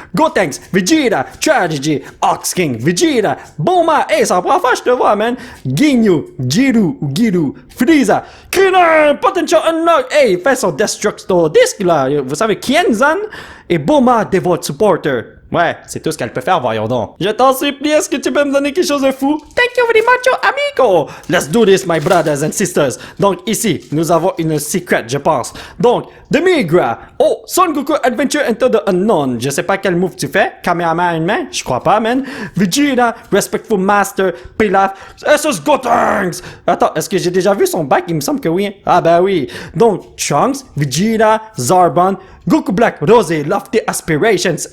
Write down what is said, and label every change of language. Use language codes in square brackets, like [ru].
[fr] Gotenks, Vegeta, Tragedy, Ox King, Vegeta, Bulma, hey, ça prend fois je te vois man, Ginyu, Jiru ou Giru, Frieza, Krillin, Potential Unlock, hey, il fait son Destructo Disc là, vous savez, Kienzan et Bulma Devote Supporter. Ouais, c'est tout ce qu'elle peut faire, voyons donc. Je t'en supplie, est-ce que tu peux me donner quelque chose de fou? [en] Thank you very much, amigo! Let's do this, my brothers and sisters. [fr] Donc, ici, nous avons une secret, je pense. Donc, Demigra. Oh, Son Goku Adventure into the Unknown. Je sais pas quel move tu fais. Kamehameha une main? Je crois pas, man. Vegeta, Respectful Master, Pilaf, SS Gotenks. Attends, est-ce que j'ai déjà vu son back? Il me semble que oui. Ah, ben oui. Donc, Trunks, Vegeta, Zarbon, Goku Black, Rosé, Lofty Aspirations.